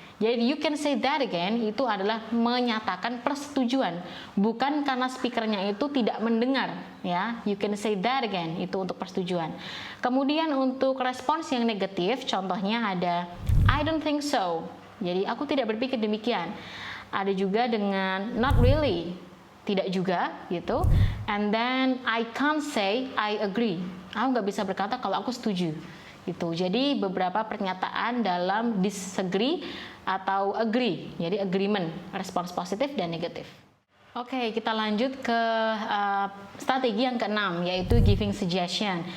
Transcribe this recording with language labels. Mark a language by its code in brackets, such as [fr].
[id] Jadi [en] you can say that again [id] itu adalah menyatakan persetujuan, bukan karena speakernya itu tidak mendengar ya. [en] You can say that again [id] itu untuk persetujuan. Kemudian untuk respons yang negatif, contohnya ada [en] I don't think so. [id] Jadi aku tidak berpikir demikian. Ada juga dengan [en] not really, [id] tidak juga gitu. [en] And then I can't say I agree. [id] Aku nggak bisa berkata kalau aku setuju. Gitu. Jadi beberapa pernyataan dalam disagree atau agree. Jadi agreement, respons positif dan negatif. Oke, kita lanjut ke strategi yang keenam, yaitu giving suggestion.